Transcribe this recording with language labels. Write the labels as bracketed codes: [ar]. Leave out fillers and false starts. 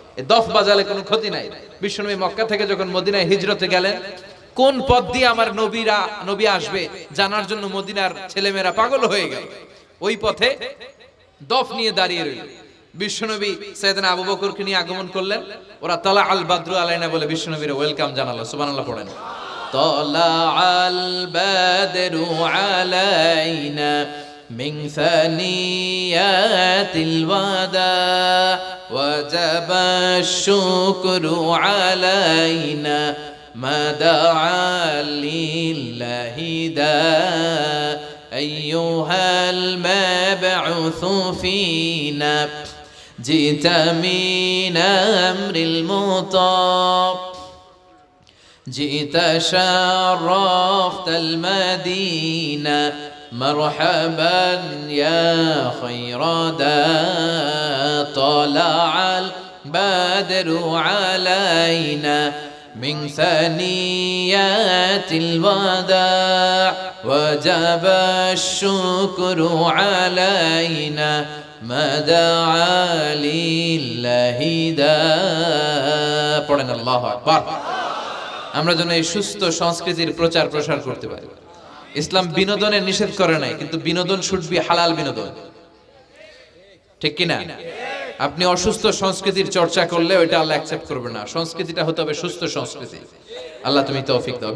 [bn] এই দফ বাজালে কোনো ক্ষতি নাই। বিশ্বনবী মক্কা থেকে যখন মদিনায় হিজরতে গেলেন, কোন পথ দিয়ে আমার নবী আসবে জানার জন্য মদিনার ছেলেমেয়েরা পাগল হয়ে গেল। ওই পথে দফ নিয়ে দাঁড়িয়ে রইল। বিশ্বনবী সাইয়েদনা আবু বকরকে নিয়ে আগমন করলেন। ওরা [ar] তালা আল বাদরু আলাইনা [bn] বলে বিশ্বনবীর ওয়েলকাম জানালো। সুবহানাল্লাহ পড়েন। [ar] তালা আল বাদরু আলাইনা من ثنيات الوداع وجب الشكر علينا ما دعا لله داع أيها المبعوث فينا جئت من أمر المطاع جئت شرفت المدينة مرحبا يا خير داع طلع البدر علينا من ثنيات الوداع وجب الشكر علينا ما دعا لله داع [bn] পড়েন [ar] আল্লাহু আকবার। [bn] আমরা যেন এই সুস্থ সংস্কৃতির প্রচার প্রসার করতে পারি। ইসলাম বিনোদনের নিষেধ করে নাই, কিন্তু বিনোদন [en] should be [bn] হালাল বিনোদন, ঠিক কিনা? আপনি অসুস্থ সংস্কৃতির চর্চা করলে ওইটা আল্লাহ অ্যাকসেপ্ট করবে না। সংস্কৃতিটা হতে হবে সুস্থ সংস্কৃতি। আল্লাহ তুমি তৌফিক দাও।